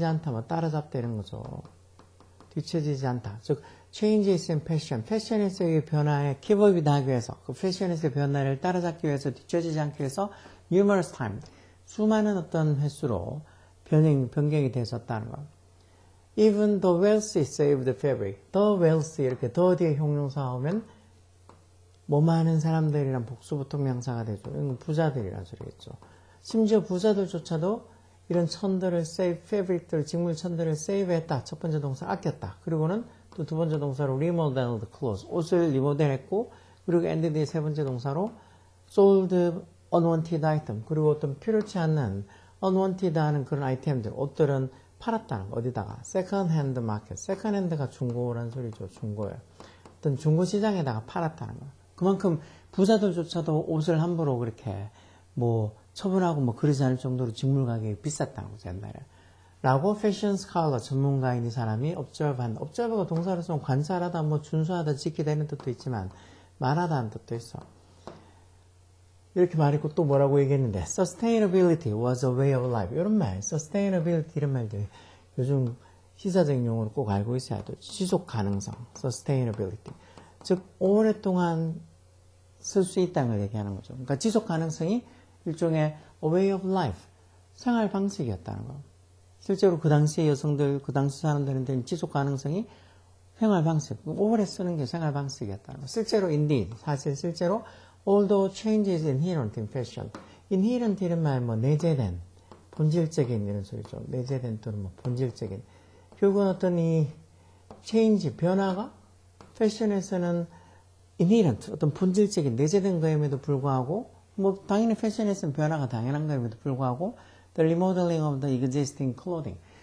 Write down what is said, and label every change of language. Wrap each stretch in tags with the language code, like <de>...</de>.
<ko>뭐 따라잡다 이런 거죠. 뒤처지지 않다.</ko> <en>즉 changes in fashion.</en> <ko>패션에서의 변화에</ko> <en>keep up with</en> <ko>하기 위해서 그 패션에서의 변화를 따라잡기 위해서 뒤처지지 않기 위해서</ko> <en>numerous times,</en> <ko>수많은 어떤 횟수로 변경이 됐었다는 거.</ko> <en>Even the wealthy saved the fabric. the wealthy</en> <ko>이렇게 the 뒤에 형용사 오면 뭐 많은 사람들이란 복수부통명사가 되죠. 이건 부자들이란 소리겠죠. 심지어 부자들조차도 이런 천들을 save, fabric들, 직물 천들을 save했다. 첫 번째 동사 아꼈다. 그리고는 또 두 번째 동사로</ko> <en>remodeled clothes,</en> <ko>옷을 리모델했고 그리고 ended의 세 번째 동사로</ko> <en>sold unwanted item.</en> <ko>그리고 어떤 필요치 않는 unwanted 하는 그런 아이템들, 옷들은 팔았다는 거. 어디다가?</ko> <en>second hand market.</en> <ko>second hand가 중고라는 소리죠. 중고예요. 어떤 중고 시장에다가 팔았다는 거. 그만큼 부자들조차도 옷을 함부로 그렇게 뭐 처분하고 뭐 그러지 않을 정도로 직물 가격이 비쌌다는 거죠. 옛날에. 라고 패션 스칼러 전문가인 이 사람이 observe한다. observe가 동사로서 관찰하다, 뭐 준수하다, 지키다 이런 뜻도 있지만 말하다는 뜻도 있어. 이렇게 말했고 또 뭐라고 얘기했는데</ko> <en>sustainability was a way of life.</en> <ko>이런 말, sustainability 이런 말들 요즘 시사적인 용어로 꼭 알고 있어야 돼. 지속 가능성, sustainability. 즉 오랫동안 쓸 수 있다는 걸 얘기하는 거죠. 그러니까 지속 가능성이 일종의</ko> <en>a way of life,</en> <ko>생활 방식이었다는 거. 실제로 그 당시의 여성들, 그 당시 사람들한테는 지속 가능성이 생활 방식, 오래 쓰는 게 생활 방식이었다는 거. 실제로</ko> <en>indeed,</en> <ko>사실 실제로</ko> <en>although changes inherent in fashion.</en> <ko>inherent 이런 말 뭐 내재된, 본질적인 이런 소리죠. 내재된 또는 뭐 본질적인. 결국은 어떤 이 change, 변화가 패션에서는 inherent, 어떤 본질적인 내재된 거임에도 불구하고 뭐 당연히 패션에서는 변화가 당연한 거임에도 불구하고</ko> <en>the remodeling of the existing clothing.</en>